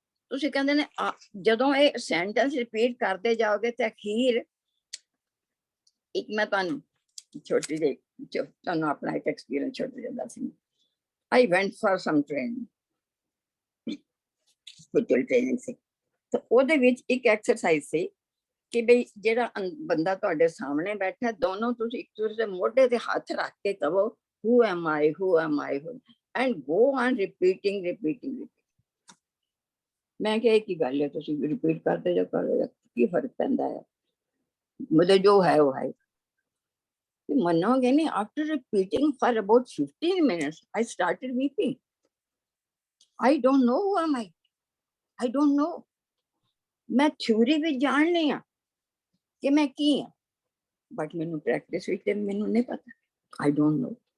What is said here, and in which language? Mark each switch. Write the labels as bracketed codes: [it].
[pa] ਤੁਸੀਂ ਕਹਿੰਦੇ ਨੇ ਜਦੋਂ ਇਹ ਸੈਂਟੈਂਸ ਰਿਪੀਟ ਕਰਦੇ ਜਾਓਗੇ ਤੇ ਅਖੀਰ ਇੱਕ ਮੈਂ ਤੁਹਾਨੂੰ ਛੋਟੀ ਜਿਹੀ ਤੁਹਾਨੂੰ ਆਪਣਾ ਇੱਕ ਐਕਸਪੀਰੀਅੰਸ ਛੋਟਾ ਜਿਹਾ ਦੱਸਣੀ। [en] I went for some training, spiritual training ਸੀ। [pa] ਤਾਂ ਉਹਦੇ ਵਿੱਚ ਇੱਕ ਐਕਸਰਸਾਈਜ਼ ਸੀ ਕਿ ਬਈ ਜਿਹੜਾ ਬੰਦਾ ਤੁਹਾਡੇ ਸਾਹਮਣੇ ਬੈਠਾ, ਦੋਨੋਂ ਤੁਸੀਂ ਇੱਕ ਦੂਸਰੇ ਦੇ ਮੋਢੇ ਤੇ ਹੱਥ ਰੱਖ ਕੇ ਕਹੋ [en] who am I, who am I, and go on repeating. [pa] ਮੈਂ ਕਿਹਾ ਕੀ ਗੱਲ ਹੈ, ਤੁਸੀਂ ਰਿਪੀਟ ਕਰਦੇ ਜਾਓ, ਕੀ ਫਰਕ ਪੈਂਦਾ ਹੈ, ਮੁਝੇ ਜੋ ਹੈ ਉਹ ਹੈ। ਮੰਨੋਗੇ ਨਹੀਂ, [en] after repeating for about 15 minutes, I started weeping. I don't know who am I. I don't know. [pa] ਮੈਂ ਥਿਊਰੀ ਵਿੱਚ ਜਾਣ ਲਈ ਆ ਕਿ ਮੈਂ ਕੀ ਹਾਂ, ਬਟ ਮੈਨੂੰ ਪ੍ਰੈਕਟਿਸ ਵਿੱਚ ਮੈਨੂੰ ਨਹੀਂ ਪਤਾ। [en] I don't know.